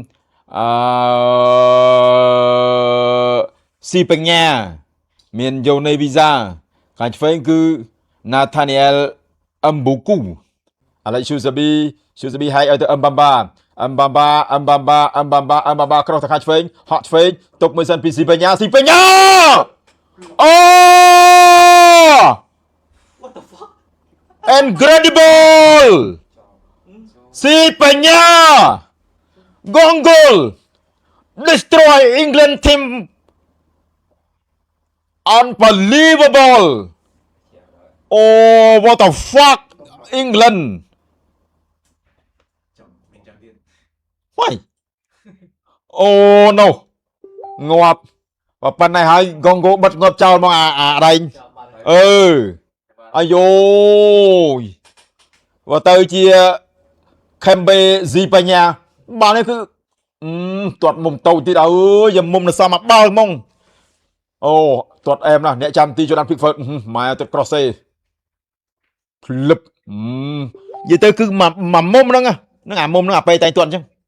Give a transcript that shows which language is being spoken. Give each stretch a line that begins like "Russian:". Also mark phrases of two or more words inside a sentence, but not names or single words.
Khmer: ស៊ីបញ្ញាមាន Yone Visa ខាងឆ្វេងគឺ Nathaniel Mbuku Alex Susabi ហើយឲ្យទៅ Mbamba ក្រោះទៅខាងឆ្វេងហក់ឆ្វេងទុកមួយសិនពីស៊ីបញ្ញាអូ
English: What the fuck? Incredible ស៊ីបញ្ញា Gongol destroy England team unbelievable oh what the fuck England why oh no
Khmer: ងាប់ប៉ុណ្ណេះហើយ Gongo បិទងាប់ចោលមកអាដៃអាយ បើទៅជា Kembe ស៊ីបញ្ញាបាននេះគឺទាត់មុំតូចទៀតអើយយ៉ាមុំនៅសមបាល់ហ្មងអូទាត់អែមណាស់អ្នកចាំទី Jordan Pickford ម៉ែទៅ cross ទេភ្លឹបនិយាយទៅគឺមួយមុំហ្នឹងអាមុំហ្នឹងអាពេលតែទាត់អញ្ចឹង